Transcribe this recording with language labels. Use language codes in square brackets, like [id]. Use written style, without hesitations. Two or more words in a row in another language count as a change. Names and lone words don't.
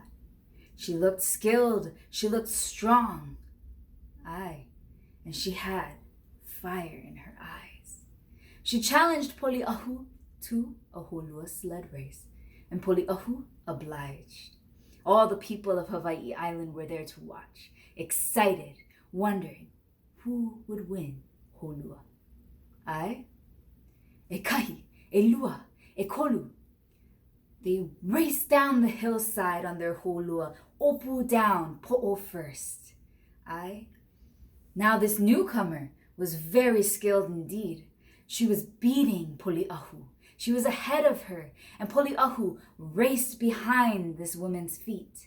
[en] She looked skilled, she looked strong, and she had fire in her eyes. She challenged Poliahu to a holua sled race, and Poliahu obliged. All the people of Hawaii Island were there to watch, excited, wondering who would win holua. [haw] E kahi, e lua, e kolu. [en] They raced down the hillside on their holua, opu down, po'o first. Now this newcomer was very skilled indeed. She was beating Poliahu. She was ahead of her, and Poliahu raced behind this woman's feet.